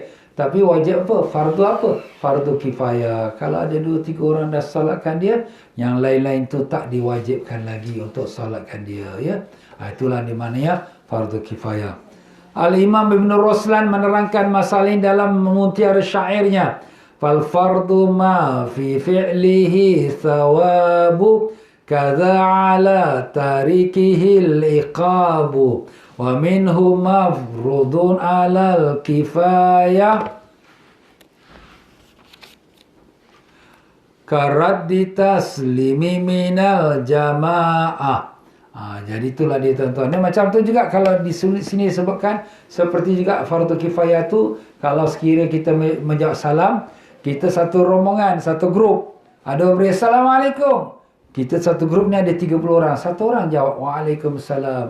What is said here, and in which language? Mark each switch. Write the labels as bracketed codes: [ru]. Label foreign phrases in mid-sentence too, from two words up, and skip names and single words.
[ms] Tapi wajib apa? Fardu apa? Fardu kifayah. Kalau ada 2-3 orang dah solatkan dia, yang lain-lain tu tak diwajibkan lagi untuk solatkan dia. Ya? Itulah di mana ya fardu kifayah. Al-Imam Ibn Ruslan menerangkan masalah ini dalam mutiara syairnya. [ar] فالفرض ما في فعله ثواب كذا على تاركه العقاب ومنه مفروض على الكفاية كرد تسليم من الجماعة. [ms] Jadi itulah dia tuan-tuan. Dan macam tu juga kalau di sini disebutkan, seperti juga fardu kifayah tu, kalau sekiranya kita menjawab salam, kita satu rombongan, satu grup, ada orang beri Assalamualaikum. Kita satu grup ni ada 30 orang. Satu orang jawab Waalaikumsalam.